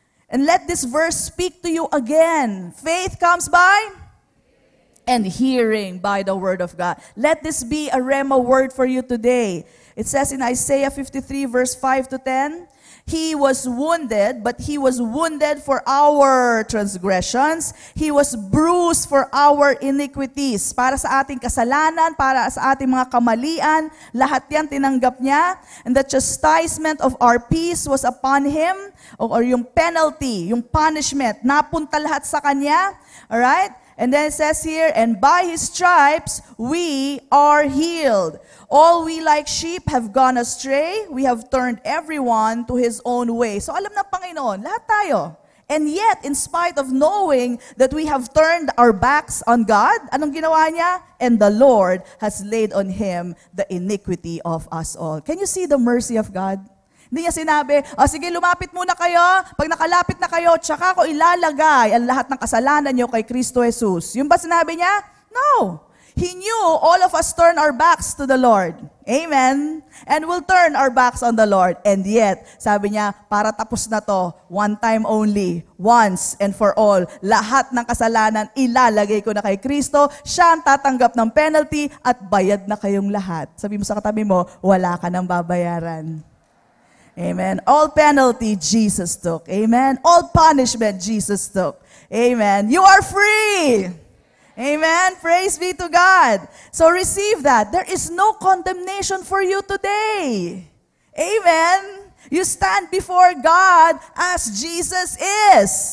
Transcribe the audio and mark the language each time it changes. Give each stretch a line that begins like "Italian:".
English: And let this verse speak to you again. Faith comes by and hearing by the word of God. Let this be a rhema word for you today. It says in Isaiah 53 verse 5 to 10, He was wounded, but He was wounded for our transgressions. He was bruised for our iniquities.
Filipino: Para sa ating kasalanan, para sa ating mga kamalian, lahat yan tinanggap niya.
English: And the chastisement of our peace was upon Him, or yung penalty, yung punishment,
Filipino: napunta lahat sa Kanya.
English: Alright? And then it says here, and by His stripes, we are healed. All we like sheep have gone astray. We have turned everyone to his own way.
Filipino: So alam ng Panginoon, lahat tayo.
English: And yet, in spite of knowing that we have turned our backs on God,
Filipino: anong ginawa niya?
English: And the Lord has laid on Him the iniquity of us all. Can you see the mercy of God?
Filipino: Hindi niya sinabi, sige, lumapit muna kayo. Pag nakalapit na kayo, tsaka ko ilalagay ang lahat ng kasalanan niyo kay Kristo Jesus. Yung ba sinabi niya? No.
English: He knew all of us turn our backs to the Lord. Amen? And we'll turn our backs on the Lord.
Filipino: And yet, sabi niya, para tapos na to,
English: one time only, once and for all,
Filipino: lahat ng kasalanan ilalagay ko na kay Kristo, siya ang tatanggap ng penalty at bayad na kayong lahat. Sabi mo sa katabi mo, wala ka nang babayaran.
English: Amen. All penalty, Jesus took. Amen. All punishment, Jesus took. Amen. You are free. Amen. Praise be to God. So receive that. There is no condemnation for you today. Amen. You stand before God as Jesus is.